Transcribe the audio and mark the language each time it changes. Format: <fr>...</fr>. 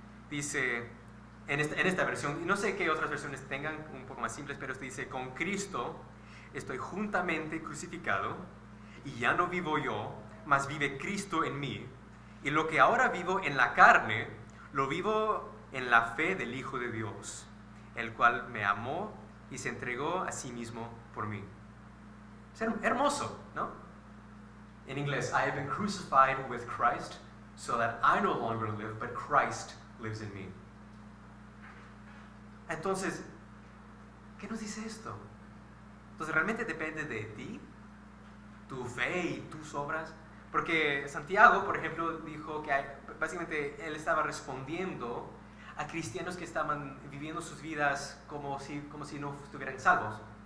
<es>Dice en esta versión, y no sé qué otras versiones tengan un poco más simples, pero dice, con Cristo estoy juntamente crucificado y ya no vivo yo, mas vive Cristo en mí. Y lo que ahora vivo en la carne, lo vivo en la fe del Hijo de Dios, el cual me amó y se entregó a sí mismo por mí. Es hermoso, ¿no? En inglés,</es> <en>I have been crucified with Christ, so that I no longer live, but Christ lives in me.</en> <es>Entonces, ¿qué nos dice esto? Entonces, ¿realmente depende de ti? ¿Tu fe y tus obras? Porque Santiago, por ejemplo, dijo que básicamente él estaba respondiendo a cristianos que estaban viviendo sus vidas como si no estuvieran salvos.</es>